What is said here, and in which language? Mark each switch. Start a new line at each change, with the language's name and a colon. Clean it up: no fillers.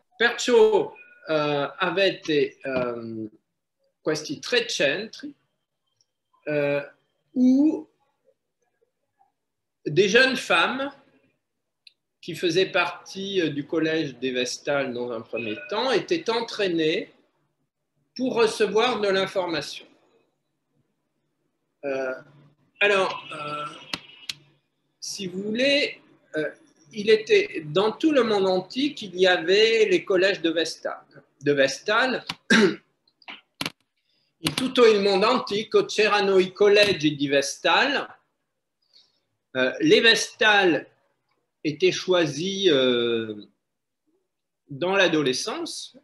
Italian: Perciò avete questi 3 centri
French: où des jeunes femmes qui faisaient partie du collège des Vestales dans un premier temps étaient entraînées pour recevoir de l'information. Alors, si vous voulez, il était dans tout le monde antique, il y avait les collèges de Vestale.
Italian: In tutto il mondo antico c'erano i collegi di Vestale.
French: Les Vestales étaient choisis dans l'adolescence.